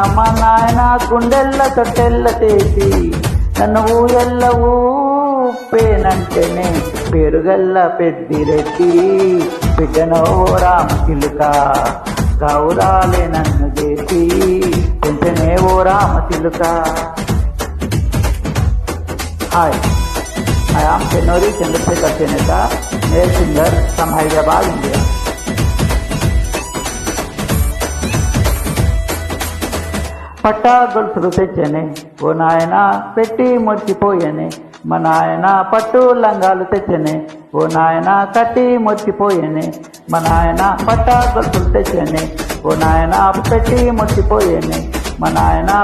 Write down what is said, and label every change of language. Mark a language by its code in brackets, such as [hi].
[te] మా నాయన గుండెల్ల తొట్టెల్ల చేసి నన్ను ఊయల్ల ఊపేనంటేనే పెరుగల్లా పెద్దిరెడ్డి బిడ్డనో ఓ రామచిలుక గౌరాలే నన్ను చేసి పెంచనే ఓ రామచిలుక. [en] Hi, I am Chennuri Chandrasekhar Cheneta, male singer from Hyderabad, India. [te] పట్టా గొలుసులు తెచ్చనే ఓ నాయన పెట్టి మురిచిపోయనే మా నాయన. పట్టు లంగాలు తెచ్చనే ఓ నాయన కట్టి మురిచిపోయనే మా నాయన. పట్టా గొలుసులు తెచ్చనే ఓ నాయన పెట్టి మురిచిపోయనే మా నాయన.